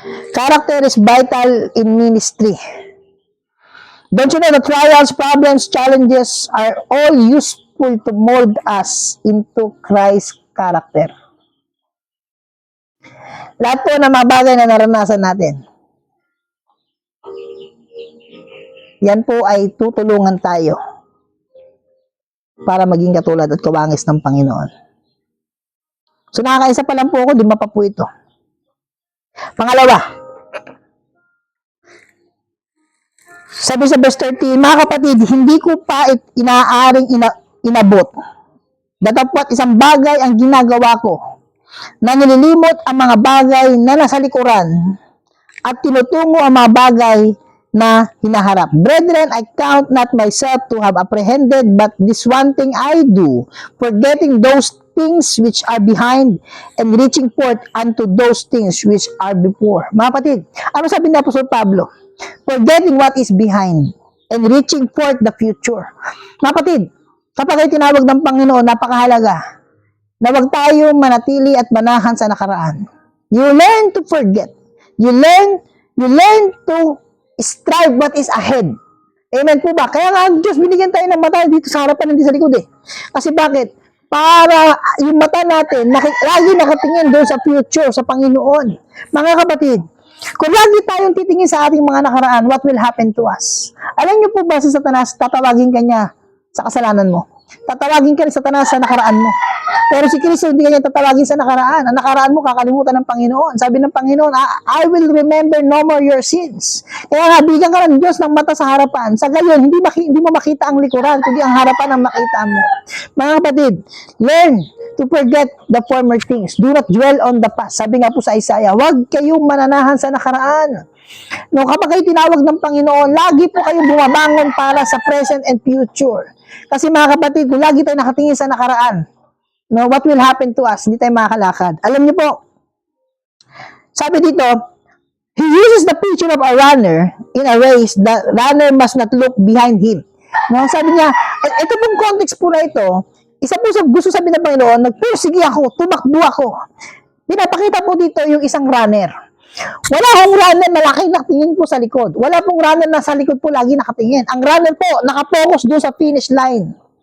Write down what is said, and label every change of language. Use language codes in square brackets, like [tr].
[en] Character is vital in ministry. Don't you know the trials, problems, challenges are all useful to mold us into Christ's character. [tl] Lahat po ng mga bagay na naranasan natin, yan po ay tutulungan tayo para maging katulad at kawangis ng Panginoon. So nakakaisa pa lang po ako, 5 pa po ito. Pangalawa, sabi sa verse 13, mga kapatid, hindi ko pa inaaring inabot. Datapwat isang bagay ang ginagawa ko, na nililimot ang mga bagay na nasa likuran at tinutungo ang mga bagay na hinaharap. [en] Brethren, I count not myself to have apprehended, but this one thing I do, forgetting those things which are behind and reaching forth unto those things which are before. Mga kapatid, ano sabi ni Apostol Pablo? Forgetting what is behind and reaching forth the future. [tl] Mga kapatid, kapag ay tinawag ng Panginoon, napakahalaga na wag tayo manatili at manahan sa nakaraan. [en] You learn to forget. You learn to strive what is ahead. [tl] Amen po ba? Kaya nga, Diyos, binigyan tayo ng mata dito sa harapan, hindi sa likod eh. Kasi bakit? Para yung mata natin, lagi nakatingin doon sa future, sa Panginoon. Mga kapatid, kung lagi tayong titingin sa ating mga nakaraan, what will happen to us? Alam niyo po ba si Satanas, tatawagin ka niya sa kasalanan mo? Tatawagin ka ni Satanas sa nakaraan mo. Pero si Kristo hindi kanya tatawagin sa nakaraan. Ang nakaraan mo kakalimutan ng Panginoon. Sabi ng Panginoon, I will remember no more your sins. Kaya nga, bigyan ka ng Diyos ng mata sa harapan. Sa gayon, hindi mo makita ang likuran, kundi ang harapan ang makita mo. [en] Mga kapatid, learn to forget the former things. [tl] Do not dwell on the past. Sabi nga po sa Isaiah, huwag kayong mananahan sa nakaraan. No, kapag kayo tinawag ng Panginoon, lagi po kayong bumabangon para sa present and future. Kasi mga kapatid, kung lagi tayo nakatingin sa nakaraan, no, what will happen to us? Hindi tayo makakalakad. [en] Alam niyo po, sabi dito, he uses the picture of a runner in a race. The runner must not look behind him. [tl] No, sabi niya, ito pong context po na ito, isa po sa gusto sabihin ng Panginoon, nagpursige ako, tumakbo ako. Pinapakita po dito yung isang runner. Wala hong runner na laki nakatingin po sa likod. Wala pong runner na sa likod po lagi nakatingin. Ang runner po, nakapokus doon sa finish line.